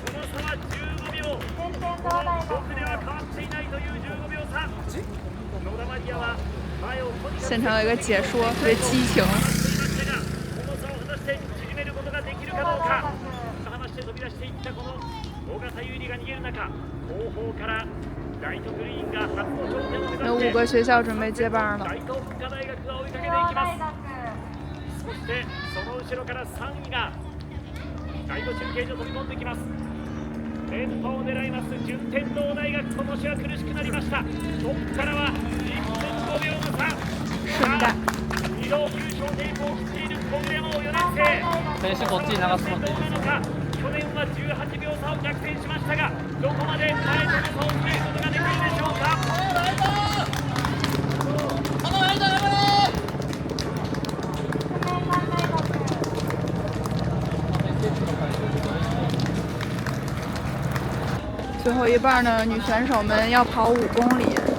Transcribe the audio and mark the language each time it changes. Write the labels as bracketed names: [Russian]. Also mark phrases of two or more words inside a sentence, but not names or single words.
[Chinese] 现场有一个解说，特别激情。有5个学校准備接棒了。 [Japanese] そしてその後ろから3位が第5中継所飛び込んできます。連覇を狙います順天堂大学、今年は苦しくなりました。トップからは1分5秒の差。2度優勝テープを切っている小宮山4年生。選手こっちに流すので。去年は18秒差を逆転しましたが、どこまで前との差を詰めることができるでしょうか。 [Chinese] 最后一半呢，女选手们要跑5公里。